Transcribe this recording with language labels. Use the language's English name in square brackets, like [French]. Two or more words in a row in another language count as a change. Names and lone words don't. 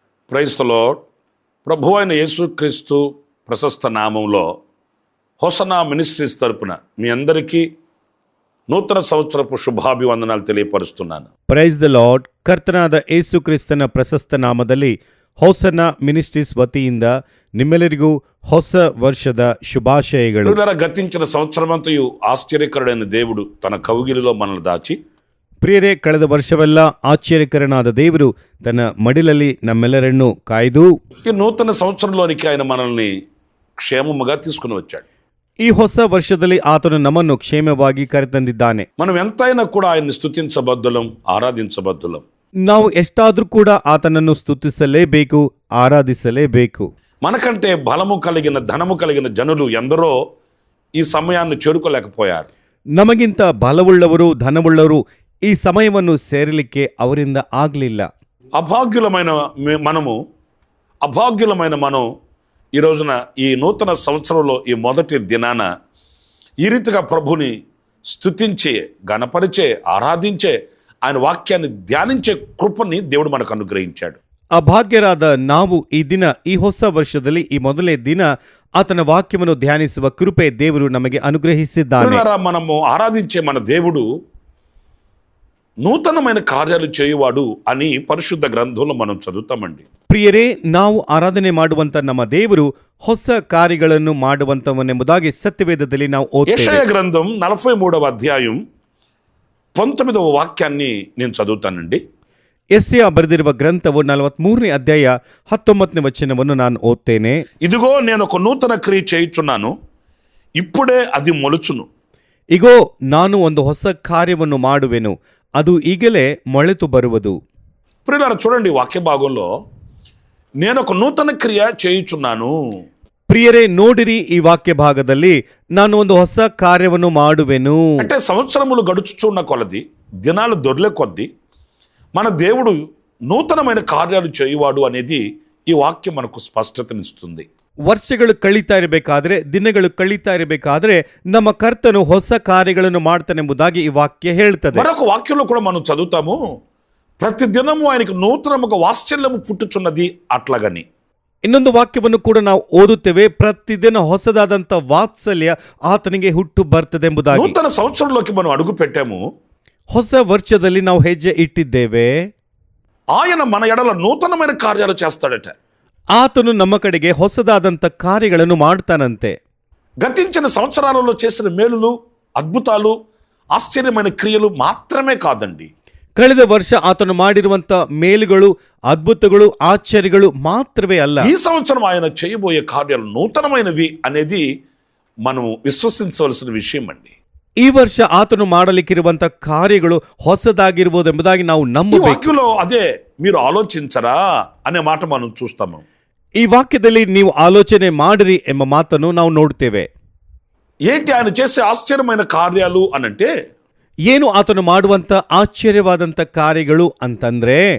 [English] Praise the Lord. [Telugu] ప్రభు అయిన యేసుక్రీస్తు ప్రశస్త నామంలో హోసన్నా మినిస్ట్రీస్ తరపున మీ అందరికీ నూతన సంవత్సరపు ಶುಭಾಭಿವಂದನಾలు తెలియపరుస్తున్నాను. [English] Praise the Lord. [Kannada] ಕರ್ತನಾದ ಯೇಸು ಕ್ರಿಸ್ತನ ಪ್ರಶಸ್ತ ನಾಮದಲ್ಲಿ ಹೋಸನ್ನ ಮಿನಿಸ್ಟ್ರೀಸ್ ವತಿಯಿಂದ ನಿಮ್ಮೆಲ್ಲರಿಗೂ ಹೊಸ ವರ್ಷದ ಶುಭಾಶಯಗಳು. [Telugu] గతించిన సంవత్సరమంతయు ఆశ్చర్యకరుడైన దేవుడు తన కౌగిలిలో మనల్ని దాచి, [Kannada] ಪ್ರಿಯರೇ, ಕಳೆದ ವರ್ಷವೆಲ್ಲ ಆಶ್ಚರ್ಯಕರನಾದ ದೇವರು ತನ್ನ ಮಡಿಲಲ್ಲಿ ನಮ್ಮೆಲ್ಲರನ್ನು ಕಾಯ್ದು [Telugu] ఈ నూతన సంవత్సరంలోనికి ఆయన మనల్ని క్షేమముగా తీసుకుని వచ్చాడు. [Kannada] ಈ ಹೊಸ ವರ್ಷದಲ್ಲಿ ಆತನು ನಮ್ಮನ್ನು ಕ್ಷೇಮವಾಗಿ ಕರೆತಂದಿದ್ದಾನೆ. [Telugu] మనం ఎంతైనా కూడా ఆయన్ని స్తుతించబద్దులం, ఆరాధించబద్దులం. [Kannada] ನಾವು ಎಷ್ಟಾದ್ರೂ ಕೂಡ ಆತನನ್ನು ಸ್ತುತಿಸಲೇಬೇಕು, ಆರಾಧಿಸಲೇಬೇಕು. [Telugu] మనకంటే బలము కలిగిన ధనము కలిగిన జనులు ఎందరో ఈ సమయాన్ని చేరుకోలేకపోయారు. [Kannada] ನಮಗಿಂತ ಬಲವುಳ್ಳವರು, ಧನವುಳ್ಳವರು ಈ ಸಮಯವನ್ನು ಸೇರಲಿಕ್ಕೆ ಅವರಿಂದ ಆಗಲಿಲ್ಲ. [Telugu] అభాగ్యులమైన మనం ఈ రోజున ఈ నూతన సంవత్సరంలో ఈ మొదటి దినాన ఈ రీతిగా ప్రభుని స్తుతించే, గణపరిచే, ఆరాధించే, ఆయన వాక్యాన్ని ధ్యానించే కృపని దేవుడు మనకు అనుగ్రహించాడు. [Kannada] ಅಭಾಗ್ಯರಾದ ನಾವು ಈ ದಿನ, ಈ ಹೊಸ ವರ್ಷದಲ್ಲಿ ಈ ಮೊದಲೇ ದಿನ ಆತನ ವಾಕ್ಯವನ್ನು ಧ್ಯಾನಿಸುವ ಕೃಪೆ ದೇವರು ನಮಗೆ ಅನುಗ್ರಹಿಸಿದ್ದಾನೆ. [Telugu] మనము ఆరాధించే మన దేవుడు నూతనమైన కార్యాలు చేయువాడు అని పరిశుద్ధ గ్రంథంలో మనం చదువుతామండి. [Kannada] ಪ್ರಿಯರೇ, ನಾವು ಆರಾಧನೆ ಮಾಡುವಂತ ನಮ್ಮ ದೇವರು ಹೊಸ ಕಾರ್ಯಗಳನ್ನು ಮಾಡುವಂತವನೆಂಬುದಾಗಿ ಸತ್ಯವೇದದಲ್ಲಿ ನಾವು ಓದ್ತೇವೆ. [Telugu] ಯೆಶಯಾ ಗ್ರಂಥం 43వ అధ్యాయం 19వ వాక్యాన్ని నేను చదువుతానండి. [Kannada] ಯೆಶಯಾ ಬರೆದಿರುವ ಗ್ರಂಥವು 43ನೇ ಅಧ್ಯಾಯ 19ನೇ ವಚನವನ್ನು ನಾನು ಓದ್ತೇನೆ. [Telugu] ఇదిగో నేను ఒక నూతన క్రియ చేయుచున్నాను, ఇప్పుడే అది మొలుచును. [Kannada] ಇಗೋ, ನಾನು ಒಂದು ಹೊಸ ಕಾರ್ಯವನ್ನು ಮಾಡುವೆನು, ಅದು ಈಗಲೇ ಮೊಳೆತು ಬರುವುದು. [Telugu] ప్రియులారా, చూడండి వాక్య భాగంలో నేను ఒక నూతన క్రియ చేయుచున్నాను. [Kannada] ಪ್ರಿಯರೇ, ನೋಡಿರಿ, ಈ ವಾಕ್ಯ ಭಾಗದಲ್ಲಿ ನಾನು ಒಂದು ಹೊಸ ಕಾರ್ಯವನ್ನು ಮಾಡುವೆನು [Telugu] అంటే సంవత్సరములు గడుచుచున్న కొలది, దినాలు దొర్లే కొద్ది మన దేవుడు నూతనమైన కార్యాలు చేయువాడు అనేది ఈ వాక్యం మనకు స్పష్టతనిస్తుంది. [Kannada] ವರ್ಷಗಳು ಕಳೀತಾ ಇರಬೇಕಾದ್ರೆ, ದಿನಗಳು ಕಳೀತಾ ಇರಬೇಕಾದ್ರೆ ನಮ್ಮ ಕರ್ತನು ಹೊಸ ಕಾರ್ಯಗಳನ್ನು ಮಾಡ್ತಾನೆಂಬುದಾಗಿ ಈ ವಾಕ್ಯ ಹೇಳ್ತದೆ. [Telugu] మరొక వాక్యంలో కూడా మనం చదువుతాము, ప్రతి దినము ఆయనకు నూతనముగా వాత్సల్యము పుట్టుచున్నది అట్లాగని. [Kannada] ಇನ್ನೊಂದು ವಾಕ್ಯವನ್ನು ಕೂಡ ನಾವು ಓದುತ್ತೇವೆ, ಪ್ರತಿದಿನ ಹೊಸದಾದಂತ ವಾತ್ಸಲ್ಯ ಆತನಿಗೆ ಹುಟ್ಟು ಬರ್ತದೆಂಬುದಾಗಿ. [Telugu] నూతన సంవత్సరంలోకి మనం అడుగు పెట్టాము, [Kannada] ಹೊಸ ವರ್ಷದಲ್ಲಿ ನಾವು ಹೆಜ್ಜೆ ಇಟ್ಟಿದ್ದೇವೆ. [Telugu] ఆయన మన ఎడల నూతనమైన కార్యాలు చేస్తాడట. [Kannada] ಆತನು ನಮ್ಮ ಕಡೆಗೆ ಹೊಸದಾದಂತ ಕಾರ್ಯಗಳನ್ನು ಮಾಡ್ತಾನಂತೆ. [Telugu] గతించిన సంవత్సరాలలో చేసిన మేలులు, అద్భుతాలు, ఆశ్చర్యమైన క్రియలు మాత్రమే కాదండి. [Kannada] ಕಳೆದ ವರ್ಷ ಆತನು ಮಾಡಿರುವಂತ ಮೇಲುಗಳು, ಅದ್ಭುತಗಳು, ಆಶ್ಚರ್ಯಗಳು ಮಾತ್ರವೇ ಅಲ್ಲ, [Telugu] ఈ సంవత్సరం ఆయన చేయబోయే కార్యాలు నూతనమైనవి అనేది మనం విశ్వసించవలసిన విషయం అండి. [Kannada] ಈ ವರ್ಷ ಆತನು ಮಾಡಲಿಕ್ಕಿರುವಂತ ಕಾರ್ಯಗಳು ಹೊಸದಾಗಿರುವುದೆಂಬುದಾಗಿ ನಾವು [Telugu] ఈ [Kannada] ನಂಬಬೇಕು. [Telugu] వాక్యంలో అదే మీరు ఆలోచించరా అనే మాట మనం చూస్తాము. [Kannada] ಈ ವಾಕ್ಯದಲ್ಲಿ ನೀವು ಆಲೋಚನೆ ಮಾಡಿರಿ ಎಂಬ ಮಾತನ್ನು ನಾವು ನೋಡ್ತೇವೆ. [Telugu] ఏంటి ఆయన చేసే ఆశ్చర్యమైన కార్యాలు అనంటే, [Kannada] ಏನು ಆತನು ಮಾಡುವಂತ ಆಶ್ಚರ್ಯವಾದಂತ ಕಾರ್ಯಗಳು ಅಂತಂದ್ರೆ,